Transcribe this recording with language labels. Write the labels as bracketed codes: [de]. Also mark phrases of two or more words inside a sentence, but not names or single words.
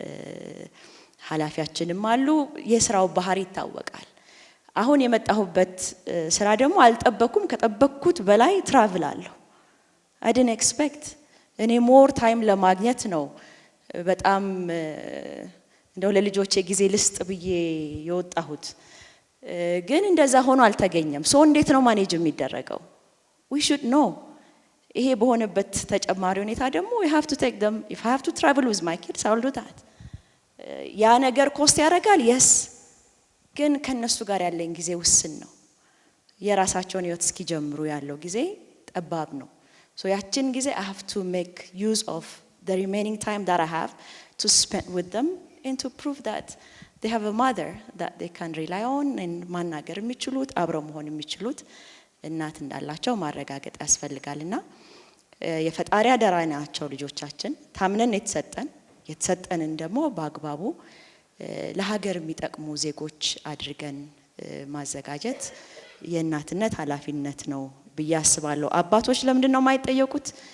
[am] ኃላፊያችንም አሉ። የስራው ባህሪ ይታወቃል። አሁን የመጣሁበት ስራ ደግሞ አልጠበኩም። ከጠበቅኩት በላይ ትራቭል አለሁ። [en] I didn't expect [am] እኔ [en] more time [am] ለማግኘት ነው በጣም እንደው ለልጆቼ ጊዜ ልስጥ ብዬ የወጣሁት። ግን እንደዛ ሆኖ አልተገኘም። እንዴት ነው ማኔጅ የሚደረገው? [en] we should know። [am] ይሄ በሆነበት ተጨማሪ ሁኔታ ደግሞ [en] we have to take them if I have to travel with my kids I will do that። ያ [am] ነገር ኮስት ያደርጋል yes። ግን ከነሱ ጋር ያለኝ ጊዜ ውስን ነው። የራሳቸውን ህይወት እስኪጀምሩ ያለው ጊዜ ጠባብ ነው። ያችን ጊዜ [en] I have to make use of the remaining time that I have to spend with them and to prove that they have a mother that they can rely on and [am] ማናገር የሚችሉት አብረው መሆን የሚችሉት እናት እንዳላቸው ማረጋገጥ ያስፈልጋልና የፈጣሪ አደራ ናቸው ልጆቻችን። ታምነን የተሰጠንን ደግሞ በአግባቡ ለሀገር የሚጠቅሙ ዜጎች አድርገን ማዘጋጀት የእናትነት ኃላፊነት ነው ብዬ አስባለሁ። አባቶች ለምንድን ነው የማይጠየቁት?